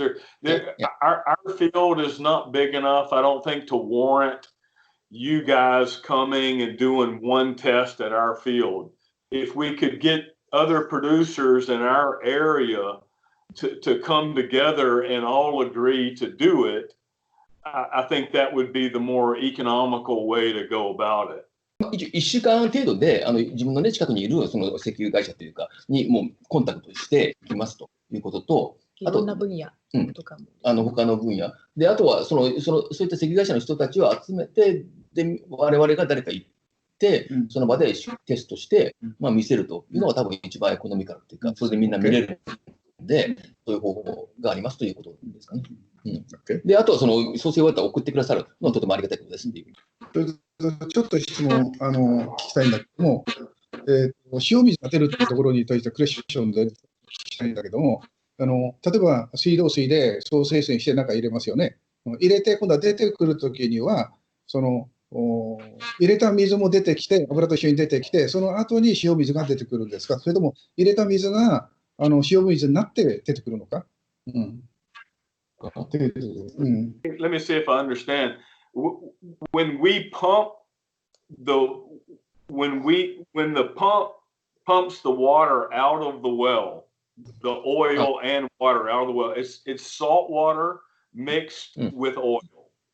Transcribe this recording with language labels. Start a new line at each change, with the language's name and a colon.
English: Our field is not big enough, I don't think, to warrant you guys coming and doing one test at our field. If we could get other producers in our area to come together and all agree to do it, I think that would be the more economical way to go about it.
Japanese: 1週間程度で自分の、ね、近くにいるその石油会社というかにもうコンタクトしていきますということと、いろんな分野とかも、他の分野で、あとはそういった石油会社の人たちを集めて、で我々が誰か行って、その場でテストして、見せるというのが多分一番エコノミカルというか、それでみんな見れるので、そういう方法がありますということですかね。で、あとはその創生ワーターを送ってくださるのはとてもありがたいことですっていう。ちょっと質問聞きたいんだけども、塩水が出るというところに対してクエスチョンで聞きたいんだけども、例えば水道水で総生水して中入れますよね。入れて今度は出てくるときには入れた水も出てきて、油と一緒に出てきて、その後に塩水が出てくるんですか、それとも入れた水が塩水になって出てくるのか。
English: Let me see if I understand. When we pump when the pump pumps the water out of the well, the oil and water out of the well, it's salt water mixed with oil.